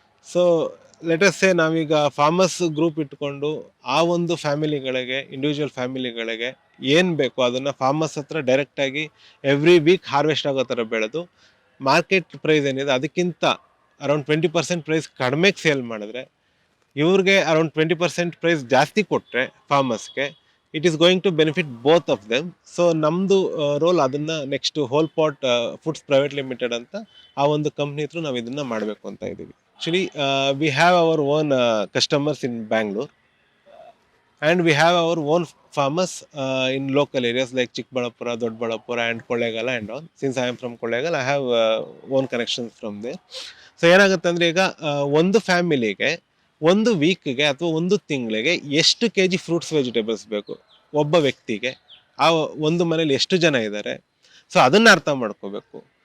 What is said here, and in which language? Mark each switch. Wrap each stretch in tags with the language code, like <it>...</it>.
<kn>So let's ಸೇ ನಾವೀಗ farmers group ಇಟ್ಕೊಂಡು ಆ ಒಂದು ಫ್ಯಾಮಿಲಿಗಳಿಗೆ, ಇಂಡಿವಿಜುವಲ್ ಫ್ಯಾಮಿಲಿಗಳಿಗೆ ಏನು ಬೇಕು ಅದನ್ನು ಫಾರ್ಮರ್ಸ್ ಹತ್ರ ಡೈರೆಕ್ಟಾಗಿ ಎವ್ರಿ ವೀಕ್ ಹಾರ್ವೆಸ್ಟ್ ಆಗೋ ಥರ ಬೆಳೆದು, ಮಾರ್ಕೆಟ್ ಪ್ರೈಸ್ ಏನಿದೆ ಅದಕ್ಕಿಂತ ಅರೌಂಡ್ 20% ಪ್ರೈಸ್ ಕಡಿಮೆಗೆ ಸೇಲ್ ಮಾಡಿದ್ರೆ, ಇವ್ರಿಗೆ ಅರೌಂಡ್ 20% ಪ್ರೈಸ್ ಜಾಸ್ತಿ ಕೊಟ್ಟರೆ ಫಾರ್ಮರ್ಸ್ಗೆ,</kn> <en>It is going to benefit both of them.</en> <kn>So ನಮ್ಮದು ರೋಲ್ ಅದನ್ನು next hole pot foods private limited ಅಂತ ಆ ಒಂದು ಕಂಪ್ನಿ ಹತ್ರ ನಾವು ಇದನ್ನು ಮಾಡಬೇಕು ಅಂತ ಇದ್ದೀವಿ.</kn> <en>Actually we have our own customers in Bangalore, and we have our own farmers in local areas like Chikbalapura, Dodbalapura and Kollegal and all. Since I am from Kollegal, I have own connections from there.</en> <kn>So ಏನಾಗುತ್ತೆ ಅಂದರೆ, ಈಗ ಒಂದು ಫ್ಯಾಮಿಲಿಗೆ ಒಂದು ವೀಕ್ಗೆ ಅಥವಾ ಒಂದು ತಿಂಗಳಿಗೆ ಎಷ್ಟು kg ಫ್ರೂಟ್ಸ್ ವೆಜಿಟೇಬಲ್ಸ್ ಬೇಕು ಒಬ್ಬ ವ್ಯಕ್ತಿಗೆ, ಆ ಒಂದು ಮನೇಲಿ ಎಷ್ಟು ಜನ ಇದ್ದಾರೆ, ಸೊ ಅದನ್ನು ಅರ್ಥ ಮಾಡ್ಕೋಬೇಕು.</kn>